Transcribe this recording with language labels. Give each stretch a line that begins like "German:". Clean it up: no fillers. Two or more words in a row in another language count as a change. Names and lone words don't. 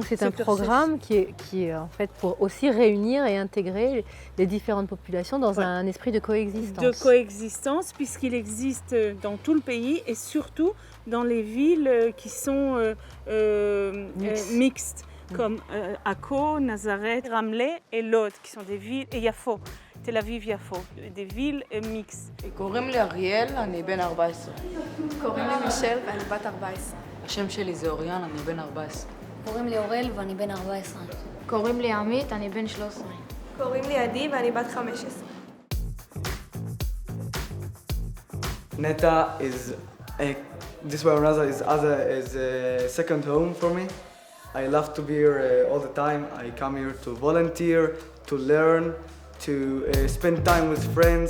French: Et donc c'est un programme qui est en fait pour aussi réunir et intégrer les différentes populations dans un esprit de coexistence. De coexistence, puisqu'il existe dans tout le pays et surtout dans les villes qui sont mixtes, comme Akko, Nazareth, Ramleh et Lod, qui sont des villes, et Yafo. תל אביב יפו, des villes mixtes.
Hebrew: קוראים לי אריאל, אני בן 14. קוראים לי מישל ואני בת 14. השם שלי זה אוריאן, אני בן 14. קוראים לי אורל ואני בן 14. קוראים לי עמית, אני בן 13. קוראים לי עדי ואני בת 15.
English: Neta is this Waranza is a second home for me. I love to be here all the time. I come here to volunteer, to learn, to spend time with friends.